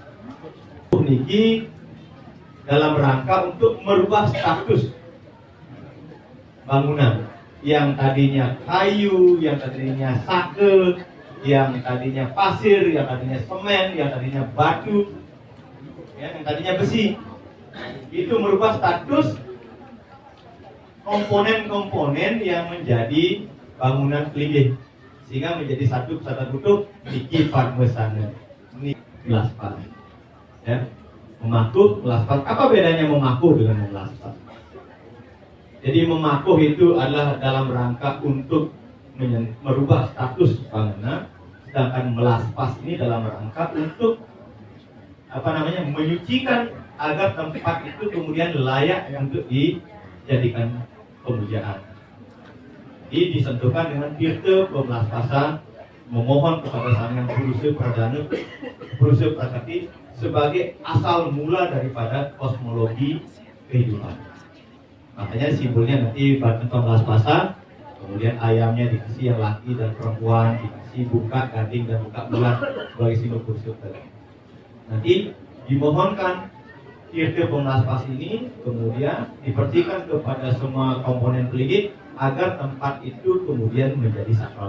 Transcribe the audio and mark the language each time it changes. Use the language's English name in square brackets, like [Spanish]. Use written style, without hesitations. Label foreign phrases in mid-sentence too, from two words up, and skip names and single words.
[Indonesian] Niki dalam rangka untuk merubah status bangunan yang tadinya kayu, yang tadinya sake, yang tadinya pasir, yang tadinya semen, yang tadinya batu, ya, yang tadinya besi. Itu merubah status komponen-komponen yang menjadi bangunan Kelinggih, sehingga menjadi satu kesatuan utuh Niki Padmesana. Ini melaspas, ya. Memakuh, melaspas. Apa bedanya memakuh dengan melaspas? Jadi memakuh itu adalah dalam rangka untuk merubah status bangunan, sedangkan melaspas ini dalam rangka untuk menyucikan agar tempat itu kemudian layak untuk dijadikan pemujaan. Jadi disentuhkan dengan tirta pemelaspasan, memohon kepada Sang Hyang Purusa Pradana, Purusa Prasakti sebagai asal mula daripada kosmologi kehidupan. Makanya simbolnya nanti batu pemelaspasan, kemudian ayamnya dikasih yang laki dan perempuan, dikasih buka gading dan buka bulan sebagai simbol Purusa Pradana. Nanti dimohonkan tirta pemelaspas ini kemudian dipercikan kepada semua komponen Kelinggih agar tempat itu kemudian menjadi sakral.